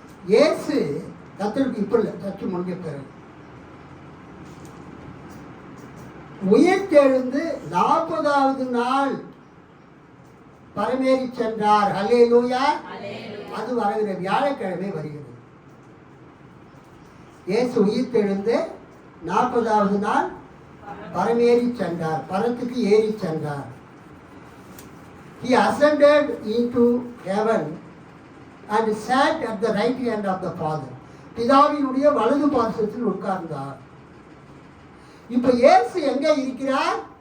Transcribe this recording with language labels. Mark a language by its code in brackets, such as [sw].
[ta] இயேசு கத்தருக்கு இப்ப இல்லை, சற்று முடிஞ்ச பிறகு உயிர்த்தெழுந்து 40ஆவது நாள் பரமேறி சென்றார். அல்லேலூயா. அது வருகிற வியாழக்கிழமை வருகிறது. இயேசு உயிர்த்தெழுந்து 40ஆவது நாள் பரமேறி சென்றார், பரத்துக்கு ஏறி சென்றார். [en] He ascended into heaven and sat at the right hand of the Father. [ta] பிதாவினுடைய வலது பார்சத்தில் உட்கார்ந்தார். இப்ப இயேசு எங்க இருக்கிறார்?